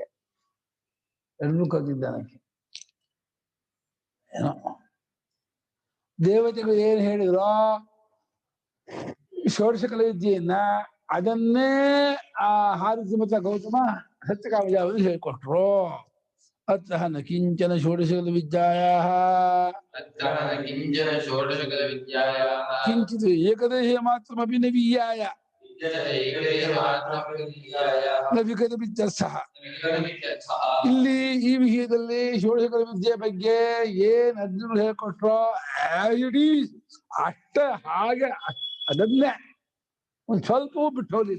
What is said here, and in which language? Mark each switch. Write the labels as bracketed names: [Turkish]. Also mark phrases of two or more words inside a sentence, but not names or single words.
[Kannada] ಎರಡನ್ನೂ ಕಲ್ತಿದ್ದಾನಕ್ಕೆ. ಏನೋ ದೇವತೆಗಳು ಏನ್ ಹೇಳಿದ್ರು [Sanskrit] ಷೋಡಶಕಲ ವಿದ್ಯೆಯನ್ನ [Kannada] ಅದನ್ನೇ ಆ ಹಾರಿಸಿ ಮತ್ತು ಗೌತಮ ಸತ್ಯಕಾಮಜಾವಲ್ಲಿ ಹೇಳ್ಕೊಟ್ರು. [Sanskrit] ಅತ್ರ ನ ಕಿಂಚನ ಷೋಡಶಕಲ ವಿದ್ಯಾಯಾಃ ಕಿಂಚನ ಷೋಡಶಕಲ ವಿದ್ಯಾಯಾಃ ಕಿಂಚಿತ್ ಏಕದೇಶ ಮಾತ್ರಮಪಿ ನ ವೀಯಾಯ ನ ವಿಗತಮಿತ್ಯರ್ಥಃ. [Kannada] ಇಲ್ಲಿ ಈ ವಿಷಯದಲ್ಲಿ ಷೋಡಶಕಲ ವಿದ್ಯೆ ಬಗ್ಗೆ ಏನ್ ಅರ್ಜುನರು ಹೇಳ್ಕೊಟ್ರೋ [English] it is [Kannada] ಅಷ್ಟ ಹಾಗೆ ಅದನ್ನೇ ಒಂದ್ ಸ್ವಲ್ಪವೂ ಬಿಟ್ಟು ಹೋಗ್ಲಿಲ್ಲ.